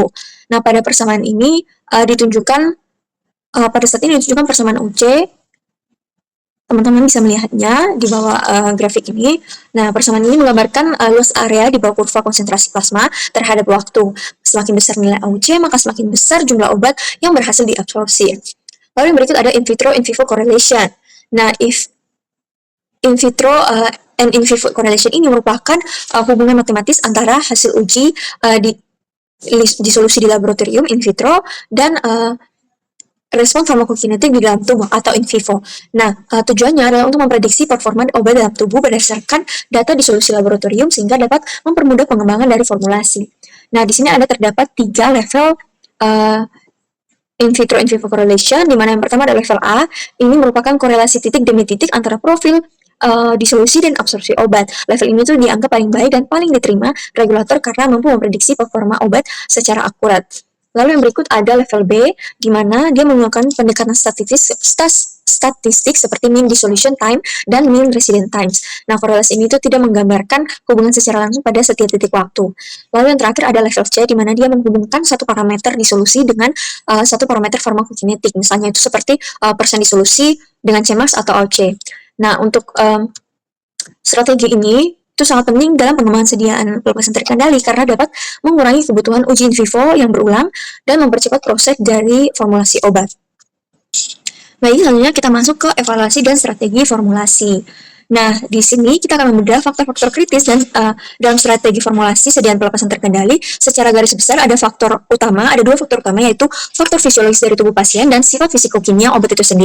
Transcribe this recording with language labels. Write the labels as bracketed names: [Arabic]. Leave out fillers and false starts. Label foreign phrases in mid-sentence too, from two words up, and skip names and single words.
[Indonesian] Nah, pada persamaan ini pada saat ini ditunjukkan persamaan UC. Teman-teman bisa melihatnya di bawah grafik ini. Nah, persamaan ini menggambarkan luas area di bawah kurva konsentrasi plasma terhadap waktu. Semakin besar nilai AUC, maka semakin besar jumlah obat yang berhasil diabsorpsi. Lalu yang berikut ada [English] in vitro in vivo correlation. [Indonesian] Nah, [English] in vitro and in vivo correlation [Indonesian] ini merupakan hubungan matematis antara hasil uji di solusi di laboratorium [Latin] in vitro [Indonesian] dan respon farmakokinetik di dalam tubuh atau [Latin] in vivo. [Indonesian] Nah, tujuannya adalah untuk memprediksi performa obat dalam tubuh berdasarkan data di solusi laboratorium sehingga dapat mempermudah pengembangan dari formulasi. Nah, di sini terdapat 3 level [English] in vitro in vivo correlation, [Indonesian] di mana yang pertama adalah level A. Ini merupakan korelasi titik demi titik antara profil disolusi dan absorpsi obat. Level ini tuh dianggap paling baik dan paling diterima regulator karena mampu memprediksi performa obat secara akurat. Lalu yang berikut ada level B, di mana dia menggunakan pendekatan statistik seperti [English] mean dissolution time [Indonesian] dan [English] mean residence times. [Indonesian] Nah, korelasi ini tuh tidak menggambarkan hubungan secara langsung pada setiap titik waktu. Lalu yang terakhir ada level C, di mana dia menghubungkan satu parameter disolusi dengan satu parameter farmakokinetik. Misalnya itu seperti persen disolusi dengan Cmax atau AUC. Nah, untuk strategi ini itu sangat penting dalam pengembangan sediaan pelepasan terkendali karena dapat mengurangi kebutuhan uji [Latin] in vivo [Indonesian] yang berulang dan mempercepat proses dari formulasi obat. Baik, selanjutnya kita masuk ke evaluasi dan strategi formulasi. Nah, di sini kita akan membedah faktor-faktor kritis dan dalam strategi formulasi sediaan pelepasan terkendali, secara garis besar ada dua faktor utama yaitu faktor fisiologis dari tubuh pasien dan sifat fisikokimia obat itu sendiri.